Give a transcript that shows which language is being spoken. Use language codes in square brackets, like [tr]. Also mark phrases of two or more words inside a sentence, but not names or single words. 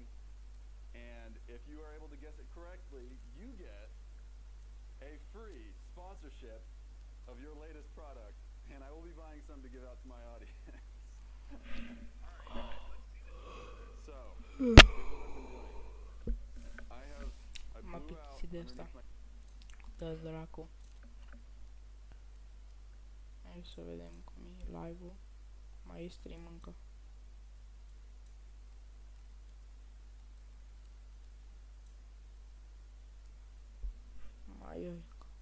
[en] And if you are able to guess it correctly, you get a free sponsorship of your latest product. And I will be buying some to give out to my audience. So, here's what I've been doing. I [ro] M-a [en] blew out [ro] plictisit de asta. [en] underneath my [ro] Dă dracu. Hai să vedem cum e live-ul. Mai e stream încă. Mai e încă.